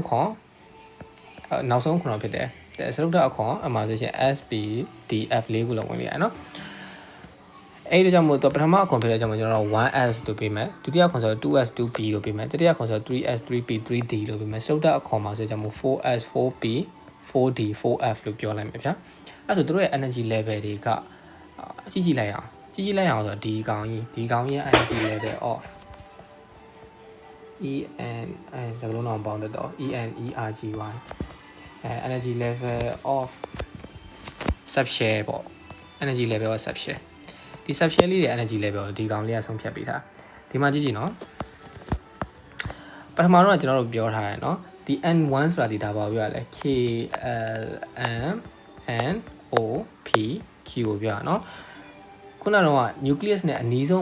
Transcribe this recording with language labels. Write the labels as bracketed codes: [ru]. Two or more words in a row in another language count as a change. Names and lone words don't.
[my] ခွန်တော့ဖြစ်တယ်စရုပ်ဓာတ်အခွန်အမှာဆိုလို့ရှိရင် S P D F 4ခုလုံးဝင်လို့ရတယ်နော်အဲ့ဒီကြောင့်မို့တော့ပထမအခွန်ဖြစ်တဲ့ကြောင့်ကျွန်တော်တို့ 1S လို့ပေးမယ်ဒုတိယအခွန်ဆိုတော့ 2S 2P လို့ပေးမယ်တတိယအခွန်ဆိုတော့ 3S 3P 3D လို့ပေးမယ်စရုပ်ဓာတ်အခွန်မှာဆိုကြောင့်မို့ 4S 4P 4D 4F လို့ပြောလိုက်မယ်ဗျာအဲ့ဆိုတို့ရဲ့ [en] energy level [my] တွေကကြည့်လိုက်အောင်ဆိုတော့ဒီကောင်ကြီးရဲ့ [en] energy level of [my] EN စကားလုံးတော့ပေါင်းတော့ ENERGY [en] energy level of subshell [my] ပေါ့ [en] energy level of subshell [my] ဒီ subshell လေးရဲ့ [en] energy level [my] ကိုဒီကောင်လေးကဆုံးဖြတ်ပေးထားဒီမှာကြည့်နော်ပထမတော့ကျွန်တော်တို့ပြောထားရနော်ဒီ N1 ဆိုတာဒီဒါပါပြောရလဲ K L M N O P Q ကိုပြောရနော်ခုနကတော့ nucleus နဲ့အနီးဆုံး